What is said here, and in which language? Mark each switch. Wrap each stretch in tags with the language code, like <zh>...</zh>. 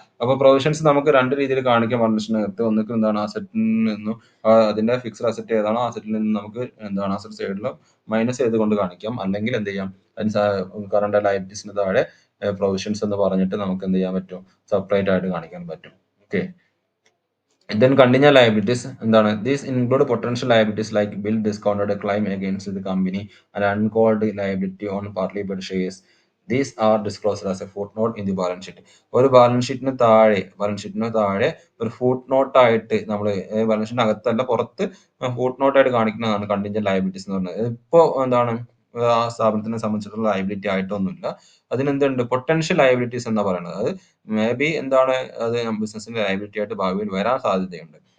<ml>അപ്പൊ പ്രൊവിഷൻസ് നമുക്ക് രണ്ട് രീതിയിൽ കാണിക്കാൻ പറഞ്ഞിട്ടുണ്ട്. ഒന്നിക്ക് എന്താണ്, അസറ്റിൽ നിന്നും അതിന്റെ ഫിക്സ്ഡ് അസറ്റ് ഏതാണോ അസറ്റിൽ നിന്ന് നമുക്ക് എന്താണ് അസറ്റ് സൈഡിൽ മൈനസ് ചെയ്തുകൊണ്ട് കാണിക്കാം. അല്ലെങ്കിൽ എന്ത് ചെയ്യാം, അതിന് കറന്റ് ലയബിലിറ്റീസിന് താഴെ പ്രൊവിഷൻസ് എന്ന് പറഞ്ഞിട്ട് നമുക്ക് എന്ത് ചെയ്യാൻ പറ്റും, സെപ്പറേറ്റ് ആയിട്ട് കാണിക്കാൻ പറ്റും.</ml> <en>okay, then contingent liabilities</en> <ml>എന്താണ്,</ml> <en>these include potential liabilities like bill discounted claim against the company and uncalled liability on partly paid shares. These are disclosed as a footnote in the balance sheet.</en> <ml>ഒരു balance ഷീറ്റിന് താഴെ ഒരു ഫുട് not ആയിട്ട് നമ്മൾ balance ഷീറ്റിന് അകത്തല്ല പുറത്ത് ഫുട് not ആയിട്ട് കാണിക്കുന്നതാണ് contingent liabilities എന്ന് പറയുന്നത്. ഇപ്പോ എന്താണ്, ആ സ്ഥാപനത്തിനെ സംബന്ധിച്ചിട്ടുള്ള ലയബിലിറ്റി ആയിട്ടൊന്നുമില്ല. അതിനെന്തുണ്ട്, പൊട്ടൻഷ്യൽ ലയബിലിറ്റീസ് എന്നാ പറയുന്നത്. അത് മേ ബി എന്താണ്, അത് ബിസിനസിന്റെ ലയബിലിറ്റി ആയിട്ട് ഭാവിയിൽ വരാൻ സാധ്യതയുണ്ട്.</ml>